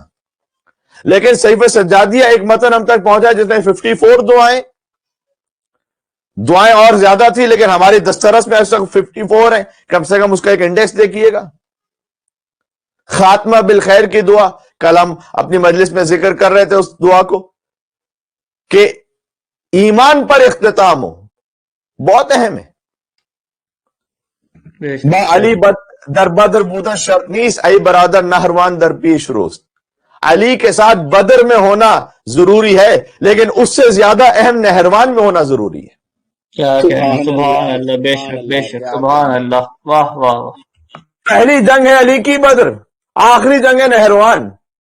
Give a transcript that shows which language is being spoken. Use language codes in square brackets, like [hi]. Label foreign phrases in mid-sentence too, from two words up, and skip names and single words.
[ur] لیکن صحیفہ سجادیہ ایک متن ہم تک پہنچا جس میں 54 دعائیں اور زیادہ تھی, لیکن ہماری دسترس میں اس وقت 54 ہیں. کم سے کم اس کا ایک انڈیکس دیکھیے گا. خاتمہ بالخیر کی دعا, کل ہم اپنی مجلس میں ذکر کر رہے تھے اس دعا کو کہ ایمان پر اختتام ہو, بہت اہم ہے. [fa] با علی در بدر بودن شرط نیست, ای برادر نہروان در پیش روست. [ur] علی کے ساتھ بدر میں ہونا ضروری ہے, لیکن اس سے زیادہ اہم نہروان میں ہونا ضروری ہے. کیا کہنا, [ar] سبحان اللہ. [ur] بے شک بے شک, [ar] سبحان اللہ. [ur] واہ واہ واہ. پہلی جنگ ہے علی کی بدر, آخری جنگ ہے نہروان.